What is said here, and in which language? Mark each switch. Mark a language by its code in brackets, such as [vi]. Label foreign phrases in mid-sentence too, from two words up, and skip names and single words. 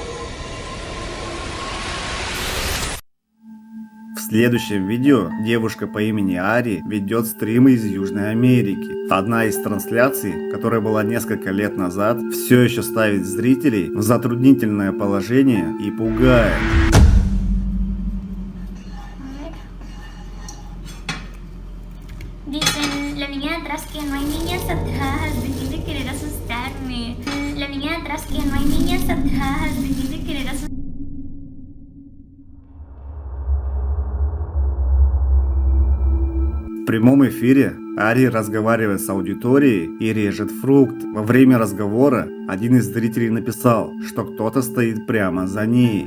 [ru] В следующем видео девушка по имени Ари ведет стримы из Южной Америки. Одна из трансляций, которая была несколько лет назад, все еще ставит зрителей в затруднительное положение и пугает. [es] Dicen, la niña de atrás que no hay niñas atrás, dejé de querer asustarme. La niña de atrás que no hay niñas atrás, dejé de querer asustarme. [ru] В прямом эфире Ари разговаривает с аудиторией и режет фрукт. Во время разговора один из зрителей написал, что кто-то стоит прямо за ней.